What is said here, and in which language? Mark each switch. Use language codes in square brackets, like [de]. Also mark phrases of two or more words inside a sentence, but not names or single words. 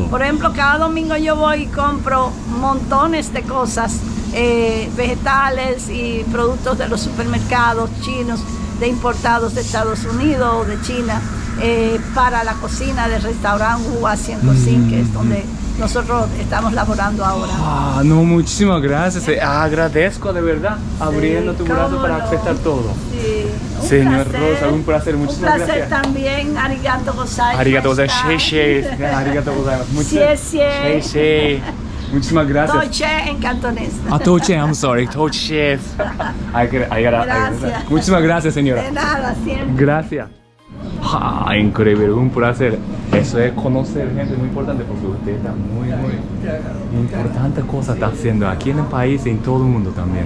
[es] Por ejemplo, cada domingo yo voy y compro montones de cosas, vegetales y productos de los supermercados chinos, de importados de Estados Unidos o de China, para la cocina del restaurante Hua Xian Cocina, que es donde nosotros estamos laborando ahora. Ah, no, muchísimas gracias. Agradezco de verdad abriendo tu brazo cómo para no. aceptar todo. Sí, un Señor placer. Rosa, un placer, muchísimas Un placer gracias. también, [ja] ありがとうございます. ありがとうございます。ありがとうございます. [zh] 谢谢. [es] Muchísimas gracias. Toche en cantonés. [en] Toche, I'm sorry. [es] Toche. Gracias. Muchísimas gracias, señora. De nada, siempre. Gracias. Increíble, un placer. Eso es conocer gente muy importante porque usted está muy importante cosa está haciendo aquí en el país y en todo el mundo también.